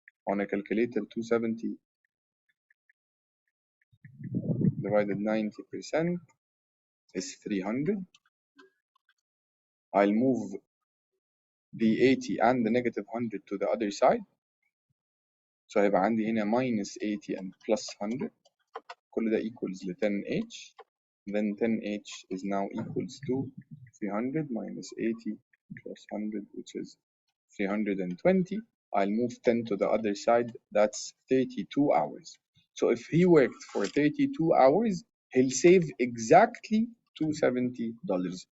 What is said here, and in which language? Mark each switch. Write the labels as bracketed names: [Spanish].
[English] On a calculator, 270 divided 90% is 300. I'll move the 80 and the negative 100 to the other side. So [Arabic] هيبقى عندي هنا [English] minus 80 and plus 100. [Arabic] كل ده equals ل 10h. [English] Then 10h is now equals to 300 minus 80 plus 100, which is 320. I'll move 10 to the other side. That's 32 hours. So if he worked for 32 hours, he'll save exactly $270.